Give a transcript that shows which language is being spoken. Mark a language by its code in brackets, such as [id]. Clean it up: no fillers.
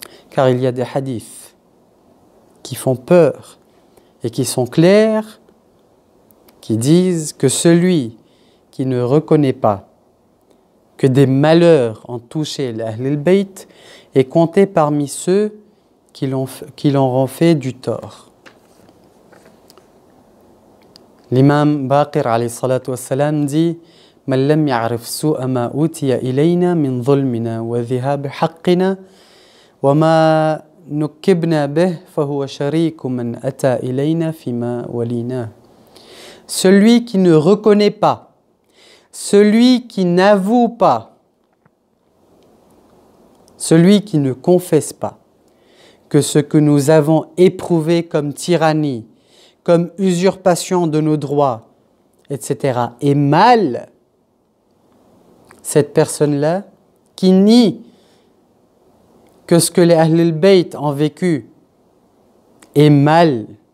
[fr] Car il y a des hadiths qui font peur et qui sont clairs, qui disent que celui qui ne reconnaît pas que des malheurs ont touché l'Ahl al-Bayt est compté parmi ceux qui leur ont fait du tort. L'imam Baqir alayhi salatu wassalam dit [ar] من لم يعرف سوء ما أوتي إلينا من ظلمنا وذهاب حقنا وما نكبنا به فهو شريك من أتى إلينا فيما وليناه. [fr] Celui qui ne reconnaît pas, celui qui n'avoue pas, celui qui ne confesse pas que ce que nous avons éprouvé comme tyrannie, comme usurpation de nos droits, etc., est mal, cette personne-là qui nie que ce que les Ahl al-Bayt ont vécu est mal,